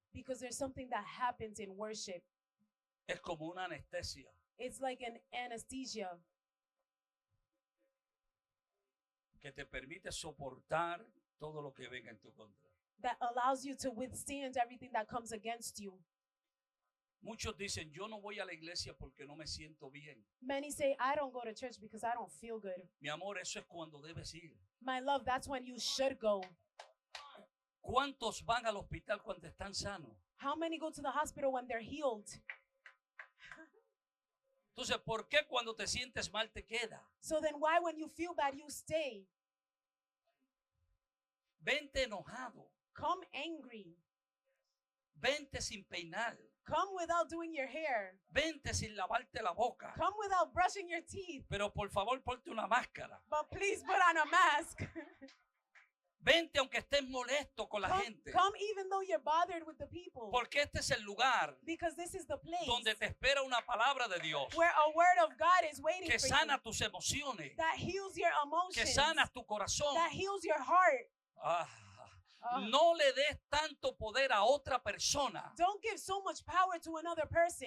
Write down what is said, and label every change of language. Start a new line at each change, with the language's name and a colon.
English: Because there's something that happens in worship.
Spanish: Es como una anestesia.
English: It's like an anesthesia
Spanish: Que te permite soportar todo lo que venga en tu contra.
English: that allows you to withstand everything that comes against you.
Spanish: Muchos dicen, yo no voy a la iglesia porque no me siento bien.
English: Many say, I don't go to church because I don't feel good.
Spanish: Mi amor, eso es cuando debes ir.
English: My love, that's when you should go.
Spanish: ¿Cuántos van al hospital cuando están sanos?
English: How many go to the hospital when they're healed?
Spanish: Entonces, ¿por qué cuando te sientes mal te queda?
English: So then why when you feel bad, you stay?
Spanish: Vente enojado,
English: Come angry.
Spanish: vente sin peinar,
English: Come without doing your hair.
Spanish: vente sin lavarte la boca.
English: Come without brushing your teeth.
Spanish: Pero por favor, ponte una máscara.
English: But please put on a mask.
Spanish: Vente aunque estés molesto con la gente.
English: Come even though you're bothered with the people.
Spanish: Porque este es el lugar
English: Because this is the place
Spanish: donde te espera una palabra de Dios
English: where a word of God is waiting
Spanish: que
English: for
Spanish: sana
English: you.
Spanish: tus emociones,
English: That heals your
Spanish: que
English: emotions.
Spanish: sana tu corazón.
English: That heals your heart. Ah, Ah.
Spanish: no le des tanto poder a otra persona
English: Don't give so much power to another person